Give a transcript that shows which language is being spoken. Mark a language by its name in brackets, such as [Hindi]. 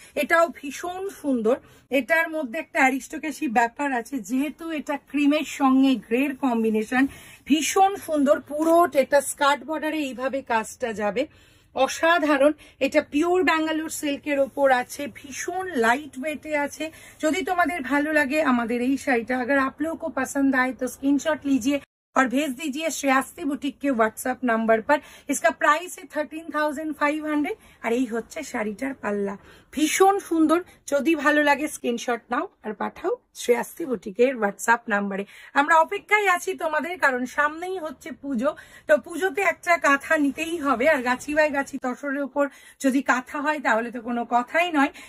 [Bangla] এটাও ভীষণ সুন্দর। এটার মধ্যে একটা অ্যারিস্টোক্রেসি ব্যাপার আছে, যেহেতু এটা ক্রিমের সঙ্গে গ্রের কম্বিনেশন, ভীষণ সুন্দর। পুরো এটা স্কার্ট বর্ডারে এইভাবে কাজটা যাবে, অসাধারণ। এটা পিওর ব্যাঙ্গালোর সিল্কের ওপর আছে, ভীষণ লাইট ওয়েটে আছে। যদি তোমাদের ভালো লাগে আমাদের এই শাড়িটা, [Hindi] अगर आप लोगों को पसंद आए तो स्क्रीनशॉट लीजिए और भेज दीजिए श्रेयास्ती बुटीक के व्हाट्सएप नंबर पर। इसका प्राइस है 13,500। [Bangla] আর এই হচ্ছে শাড়িটার পাল্লা, ভীষণ সুন্দর। যদি ভালো লাগে স্ক্রিনশট নাও আর পাঠাও শ্রেয়াস্তি বুটিকের হোয়াটসঅ্যাপ নাম্বারে। আমরা অপেক্ষায় আছি তোমাদের, কারণ সামনেই হচ্ছে পুজো, তো পুজোতে একটা কাঁথা নিতেই হবে। আর গাছি বাই গাছি তসরের উপর যদি কাঁথা হয় তাহলে তো কোনো কথাই নয়।